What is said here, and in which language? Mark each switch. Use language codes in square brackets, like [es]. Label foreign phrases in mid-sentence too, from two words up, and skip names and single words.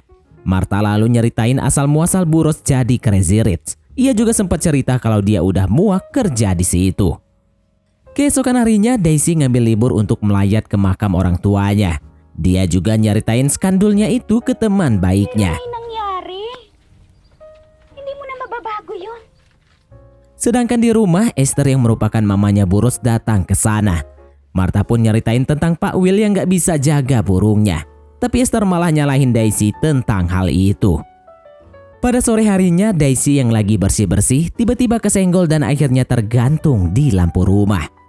[id] Martha lalu nyeritain asal muasal Boros jadi [en] Crazy Rich. [id] Ia juga sempat cerita kalau dia udah muak kerja di situ. Keesokan harinya Daisy ngambil libur untuk melayat ke makam orang tuanya. Dia juga nyeritain skandulnya itu ke teman baiknya. [tl] Ano nangyari? Hindi mo na mababago yun. [id] Sedangkan di rumah, Esther yang merupakan mamanya Boros datang ke sana. Martha pun nyeritain tentang Pak Will yang gak bisa jaga burungnya. Tapi Esther malah nyalahin Daisy tentang hal itu. Pada sore harinya, Daisy yang lagi bersih-bersih tiba-tiba kesenggol dan akhirnya tergantung di lampu rumah.